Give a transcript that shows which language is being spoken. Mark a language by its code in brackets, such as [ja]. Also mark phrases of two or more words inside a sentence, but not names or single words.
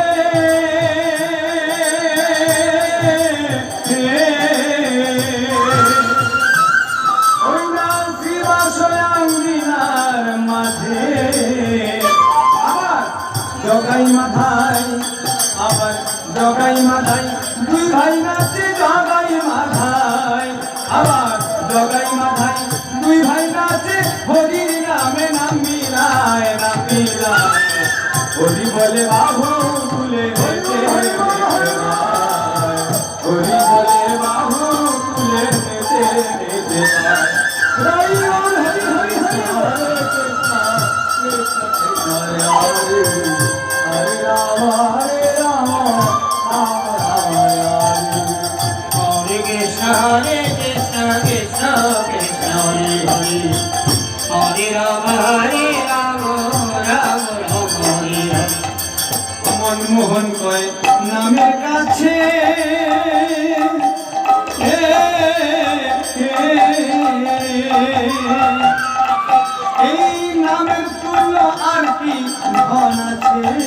[bn] জগাই মাথায় আবার জগাই মাথায় দুই ভাই নাচে জগাই মাথায় আবার জগাই মাথায় দুই ভাই নাচে হরি নামে নাম মিলায় হরি বলে বাহু তুলে হেঁটে হরি বলে বাহু তুলে হেঁটে হেঁটে হরি হরি হরি হরি [sa] हरे कृष्ण कृष्ण कृष्ण हरे हरे हरे राम हरे राम राम राम हरे हरे [bn] মনমোহন কয় নামের কাছে এই নামের তুল্য আর কি ধন আছে